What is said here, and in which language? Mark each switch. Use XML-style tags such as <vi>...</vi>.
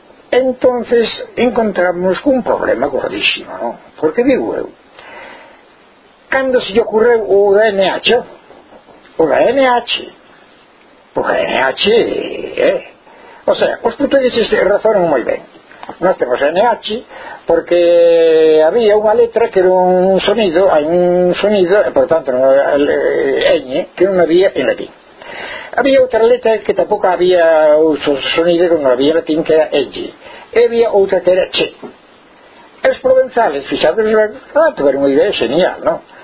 <es>Entonces encontramos un problema gordísimo, ¿no? Porque digo yo, ¿cuándo se ocurre o DNH?</es> <gl>O DNH, porque DNH, o sea, os portugueses</gl> <es>razonan muy bien.</es> <gl>Nós temos NH porque había unha letra que era un sonido, hai un sonido, e por tanto non era ñ, que non había en latín. Había outra letra que tampouco había un sonido que non había en latín, que era ñ. E había outra que era che. Os provenzales, fixados, tuveron unha idea genial, non?</gl>